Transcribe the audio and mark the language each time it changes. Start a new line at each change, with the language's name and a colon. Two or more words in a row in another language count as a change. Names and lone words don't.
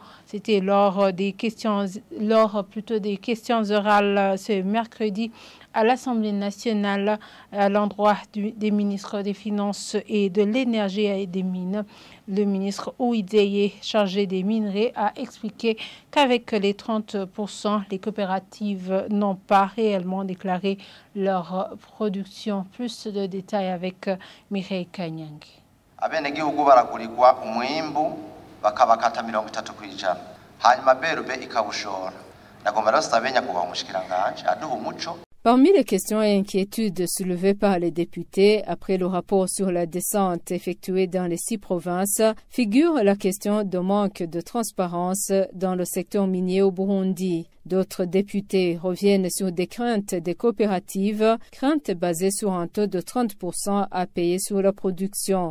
French: C'était lors des questions orales ce mercredi à l'Assemblée nationale à l'endroit des ministres des Finances et de l'Énergie et des Mines. Le ministre Ouideye, chargé des minerais, a expliqué qu'avec les 30%, les coopératives n'ont pas réellement déclaré leur production. Plus de détails avec Mireille Kanyang.
Rundi: abenegihugu baragurirwa umwimbu bakabakata 30%, hanyuma BRB ikawushora. Nagomba rero sabe nyakubahwa umushikiranganje aduha umuco.
French: Parmi les questions et inquiétudes soulevées par les députés après le rapport sur la descente effectuée dans les 6 provinces, figure la question de manque de transparence dans le secteur minier au Burundi. D'autres députés reviennent sur des craintes des coopératives, craintes basées sur un taux de 30% à payer sur la production.